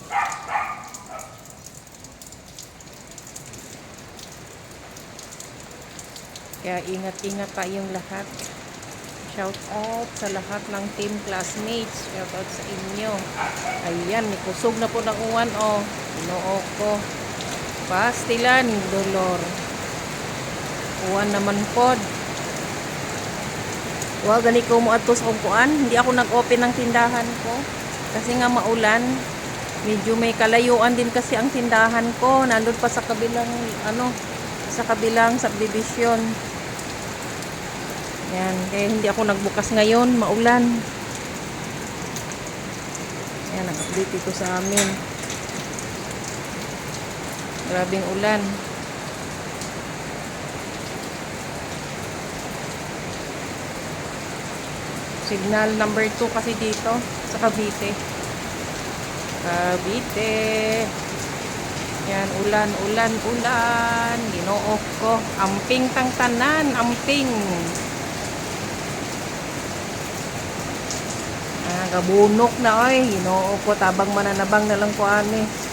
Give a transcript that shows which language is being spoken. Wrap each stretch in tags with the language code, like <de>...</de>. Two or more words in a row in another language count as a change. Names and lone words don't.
<tl>Kaya ingat-ingat tayong lahat.</tl> <en>Shout out</en> <tl>sa lahat ng team classmates.</tl> <en>Shout out</en> <tl>sa inyo.</tl> <ceb>Ayan, nikusog na po ng uwan oh. Inoo ko. Pastilan, dolor. Uwan naman pod. Wa gani ko mo atos og kuan,</ceb> <tl>hindi ako nag-open ng tindahan ko kasi nga maulan. Medyo may kalayuan din kasi ang tindahan ko, nandun pa sa kabilang sa kabilang subdivision. Yan, kaya hindi ako nagbukas ngayon, maulan. Yan, nag-update ito sa amin. Grabing ulan. Signal number 2 kasi dito sa Cavite. Yan, ulan.</tl> <ceb>Ginoo ko. Amping tang tanan, amping. Gabunok na oy. Ginoo ko, tabang mananabang na lang ko ani.</ceb>